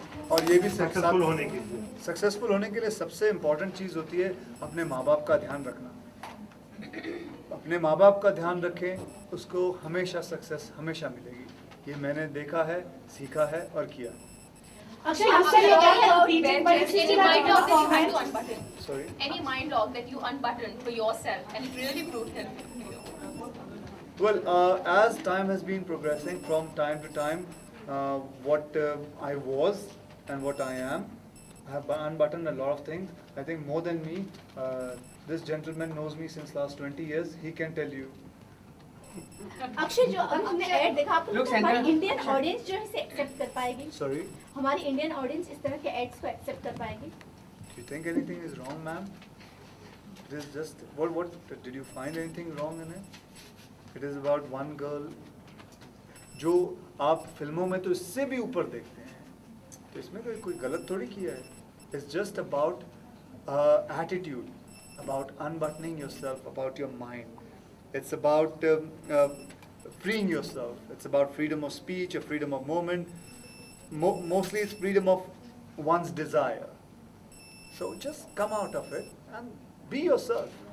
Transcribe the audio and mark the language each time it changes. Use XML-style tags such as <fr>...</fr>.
<hi>और ये भी सक्सेसफुल होने के लिए सबसे इम्पोर्टेंट चीज़ होती है अपने माँ बाप का ध्यान रखना. अपने माँ बाप का ध्यान रखें, उसको हमेशा सक्सेस हमेशा मिलेगी. ये मैंने देखा है, सीखा है और किया.</hi> <en>Akshay, you said you're not competing, but you still have to unbutton. Sorry? Any mind lock that you unbuttoned for yourself and it really proved helpful for you? Well, as time has been progressing from time to time, what I was and what I am, I have unbuttoned a lot of things. I think more than me, this gentleman knows me since last 20 years. He can tell you.</en> <hi>Akshay, जो हमने add देखा, आपको हमारी Indian audience जो है इसे accept कर पाएगी?</hi> <en>Sorry?</en> <hi>हमारी इंडियन ऑडियंस इस तरह के एड्स को एक्सेप्ट कर पाएगी?</hi> <en>Do you think anything is wrong, ma'am? It is just what did you find anything wrong in it? It is about one girl.</en> <hi>जो आप फिल्मों में तो इससे भी ऊपर देखते हैं, तो इसमें कोई गलत थोड़ी किया है.</hi> <en>It's just about attitude, about unbuttoning yourself, about your mind. It's about freeing yourself. It's about freedom of speech, or freedom of movement. Mostly it's freedom of one's desire. So just come out of it and be yourself.</en>